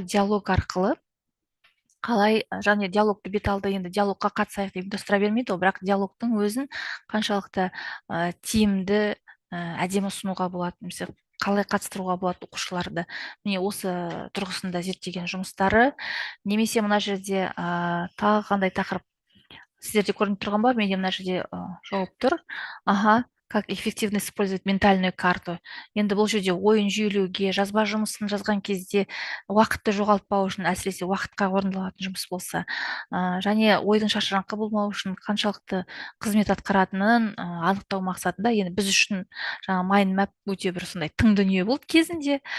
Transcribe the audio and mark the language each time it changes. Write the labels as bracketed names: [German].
[Kazakh] Диалог арқылы қалай, және диалогты бет алды, енді диалогқа қатысайық деп ұйымдастыра бермейді, бірақ диалогтың өзін қаншалықты тиімді, әдемі ұсынуға болады, немесе қалай қатыстыруға болады оқушыларды. Міне осы тұрғысында зерттеген жұмыстары. Немесе мына жерде тағы қандай тақырып сіздерде көрініп тұрған ба? Менде мына жерде жауап тұр. [Russian] Как эффективно использовать ментальную карту. [Kazakh] Енді бұл жерде ойын жүйелеуге, жазба жұмысын жазған кезде уақытты жоғалтпау үшін, әсіресе уақытқа орындалатын жұмыс болса, және ойдың шашыраңқы болмау үшін қаншалықты қызмет атқаратынын анықтау мақсатында, енді біз үшін mind map өте бір сондай тың дүние болды кезінде.